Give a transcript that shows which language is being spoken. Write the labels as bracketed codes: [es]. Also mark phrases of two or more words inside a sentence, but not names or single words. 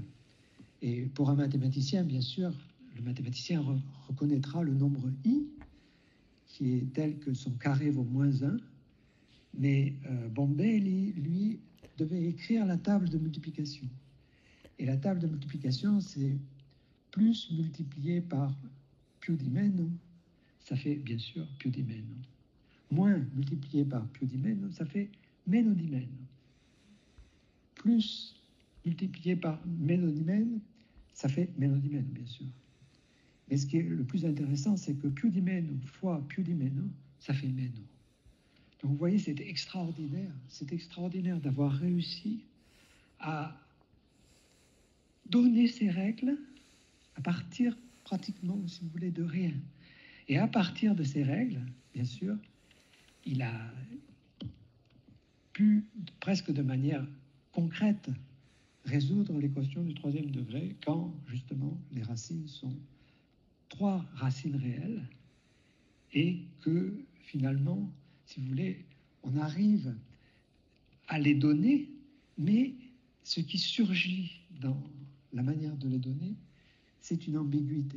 [fr] Et pour un mathématicien, bien sûr, le mathématicien reconnaîtra le nombre i, qui est tel que son carré vaut moins 1, mais Bombelli, lui, devait écrire la table de multiplication. Et la table de multiplication, c'est plus multiplié par [it] più di meno, [fr] ça fait bien sûr [it] più di meno. [fr] Moins multiplié par [it] più di meno, [fr] ça fait [it] meno di meno. [fr] Plus multiplié par [it] meno di meno, [fr] ça fait [it] meno di meno, [fr] bien sûr. Mais ce qui est le plus intéressant, c'est que [it] più di meno [fr] fois [it] più di meno, [fr] ça fait meno. Donc vous voyez, c'est extraordinaire. C'est extraordinaire d'avoir réussi à donner ces règles à partir pratiquement, si vous voulez, de rien. Et à partir de ces règles, bien sûr, il a pu, presque de manière concrète, résoudre l'équation du troisième degré quand, justement, les racines sont 3 racines réelles et que, finalement, si vous voulez, on arrive à les donner, mais ce qui surgit dans la manière de les donner, c'est une ambiguïté.